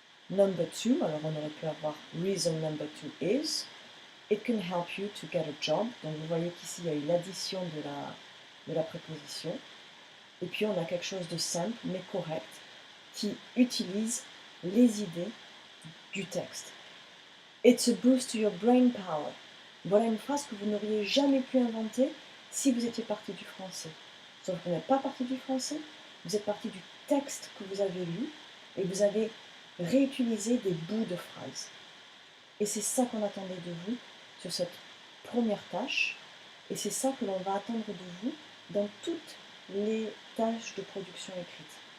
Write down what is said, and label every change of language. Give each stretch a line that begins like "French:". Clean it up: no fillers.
English: Number 2,
French: alors on aurait pu avoir
English: reason number 2 is it can help you to get a job.
French: Donc vous voyez qu'ici il y a eu l'addition de la préposition. Et puis on a quelque chose de simple mais correct qui utilise les idées du texte.
English: It's a boost to your brain power.
French: Voilà une phrase que vous n'auriez jamais pu inventer si vous étiez parti du français. Sauf que vous n'êtes pas parti du français, vous êtes parti du texte que vous avez lu et vous avez réutilisé des bouts de phrases. Et c'est ça qu'on attendait de vous sur cette première tâche, et c'est ça que l'on va attendre de vous dans toutes les tâches de production écrite.